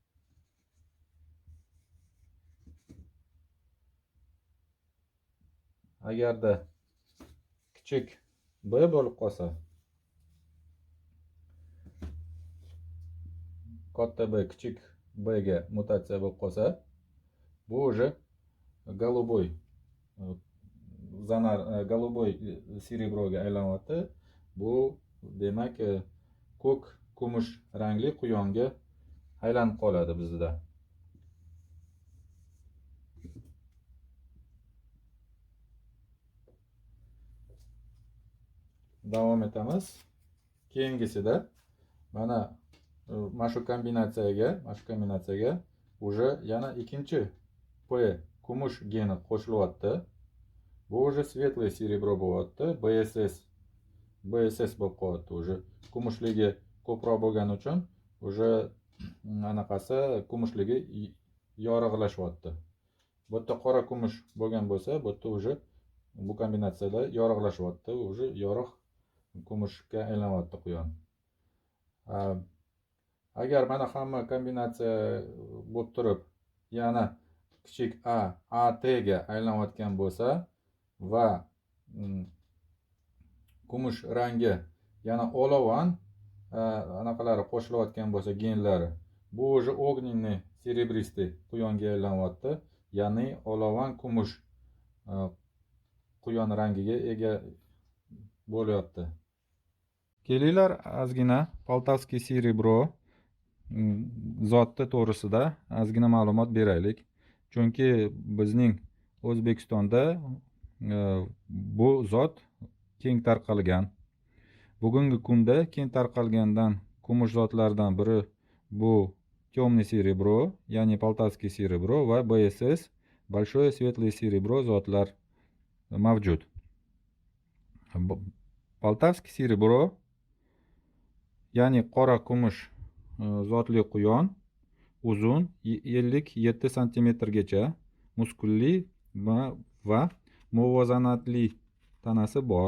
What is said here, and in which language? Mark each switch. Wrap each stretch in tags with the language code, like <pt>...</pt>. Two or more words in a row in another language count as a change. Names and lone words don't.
<uz>Agarda kichik B bo'lib qolsa, katta B kichik B ga mutatsiya bo'lib qolsa, bu</uz> <ru>уже голубой</ru> <uz>serebroga aylanyapti. Bu demak ko'k kumush rangli quyonga aylanib qoladi bizda. Davom etamiz. Keyingisida mana shu kombinatsiyaga уже yana ikkinchi P kumush geni qo'shilyapti. Bu</uz> <ru>уже светлый</ru> <uz>serebro bo'lyapti. BSS bo'lib qolyapti. Уже kumushligi ko'proq bo'lgani uchun уже anaqasi kumushligi yorug'lashyapti. Bu yerda qora kumush bo'lgan bo'lsa, bu yerda уже bu kombinatsiyada yorug'lashyapti. Уже yorug' kumushga aylanyapti quyon. Agar mana hamma kombinatsiya bo'lib turib, yana kichik A AT ga aylanayotgan bo'lsa va kumush rangi yana olovan anaqalari qo'shilayotgan bo'lsa, genlari, bu</uz> <ru>уже огненный серебристый</ru> <uz>quyonga aylanyapti. Ya'ni olovan kumush quyon rangiga ega bo'lyapti. Kelinglar ozgina</uz> <ru>полтавский серебро</ru> <uz>zoti to'g'risida ozgina ma'lumot beraylik. Chunki bizning O'zbekistonda bu zot keng tarqalgan. Bugungi kunda keng tarqalgandan kumush zotlaridan biri bu</uz> <ru>темный серебро,</ru> <uz>ya'ni</uz> <ru>полтавский серебро</ru> <uz>va BSS</uz> <ru>большое светлое серебро</ru> <uz>zotlar mavjud.</uz> <ru>Полтавский серебро,</ru> <uz>ya'ni qora kumush zotli quyon, uzun 57 santimetrgacha, muskulli va muvozanatli tanasi bor.</uz>